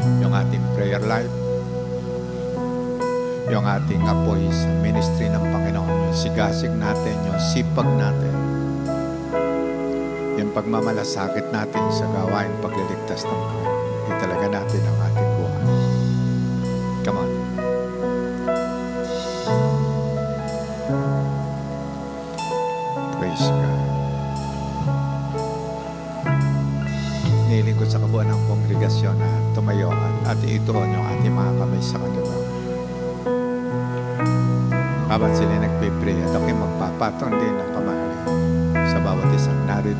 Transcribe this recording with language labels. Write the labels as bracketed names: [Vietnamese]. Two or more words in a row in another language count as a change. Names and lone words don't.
[Filipino] yung ating [English] prayer life, [Filipino] yung ating apoy sa ministry ng Panginoon, yung sigasig natin, yung sipag natin, yung pagmamalasakit natin sa gawain pagliligtas ng Panginoon. Italaga natin ang ating buhay. [English] Come on. Praise God. [Filipino] Nihiling ko sa kabuuan ng kongregasyon na tumayo at ituon yung ating mga kamay sa kanila. Habang sila nagpipray at ako'y magpapatong din ng kamay sa bawat isang narito.